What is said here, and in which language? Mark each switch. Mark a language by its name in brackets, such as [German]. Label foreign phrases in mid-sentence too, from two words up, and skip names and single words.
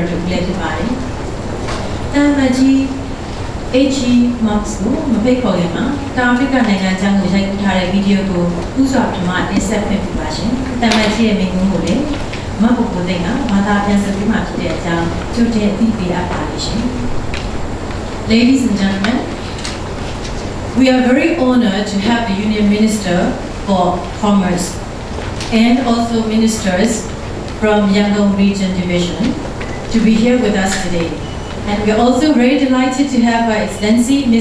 [Burmese] တူလည်းဖြစ်ပါတယ်။တာမကြီး HE Marx ကိုမဖိတ်ခေါ်ခင်မှာတောင်အာဖရိကနိုင်ငံအကြောင်းကို ရိုက်ကူးထားတဲ့ဗီဒီယိုကိုဥစွာပထမတင်ဆက်ပေးပါရှင်။တာမကြီးရဲ့မိန့်ခွန်းကိုလည်းမပုဂ္ဂိုလ်သိန်းကဘာသာပြန်ဆက်ပြီးမှဖြစ်တဲ့အကြောင်းကြိုတင်သိပေးအပ်ပါလိမ့်ရှင်။ [English] Ladies and gentlemen, we are very honored to have the Union Minister for Commerce and also ministers from Yangon Region Division to be here with us today. And we are also very delighted to have Her Excellency Ms.